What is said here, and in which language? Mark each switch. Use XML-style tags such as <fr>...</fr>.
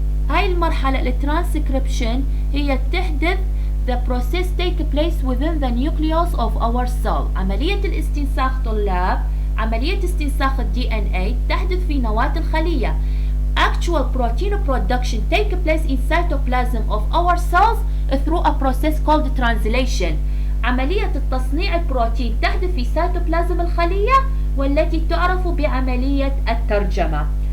<ar>هاي المرحلة الترانسكريبشن هي تحدث</ar> <en>the process take place within the nucleus of our cell.</en> <ar>عملية الاستنساخ طلاب، عملية استنساخ ال DNA تحدث في نواة الخلية.</ar> <en>Actual protein production take place in cytoplasm of our cells through a process called translation.</en> <ar>عملية التصنيع البروتين تحدث في سيتوبلازم الخلية والتي تعرف بعملية الترجمة.</ar>